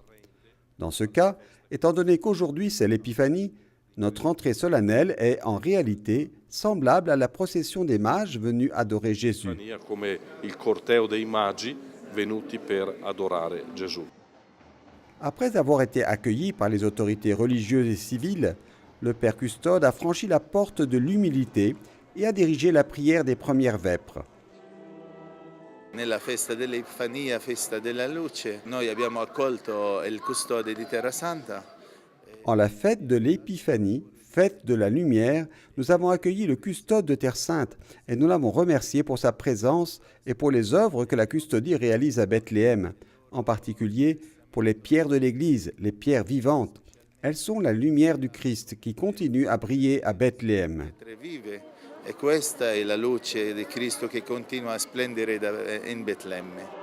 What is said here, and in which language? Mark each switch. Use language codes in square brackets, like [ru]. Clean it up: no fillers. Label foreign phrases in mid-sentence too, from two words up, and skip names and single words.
[fr] Dans ce cas, étant donné qu'aujourd'hui c'est l'Épiphanie, notre entrée solennelle est en réalité semblable à la procession des mages venus adorer Jésus. Après avoir été accueilli par les autorités religieuses et civiles, le Père Custode a franchi la porte de l'humilité et a dirigé la prière des premières vêpres. [it] Nella festa dell'Epifania, festa della luce, noi abbiamo accolto il custode di Terra Santa. [fr] En la fête de l'Épiphanie, fête de la lumière, nous avons accueilli le custode de Terre Sainte et nous l'avons remercié pour sa présence et pour les œuvres que la custodie réalise à Bethléem, en particulier pour les pierres de l'Église, les pierres vivantes. Elles sont la lumière du Christ qui continue à briller à Bethléem. [it] E questa è la luce di Cristo che continua a splendere in Betlemme.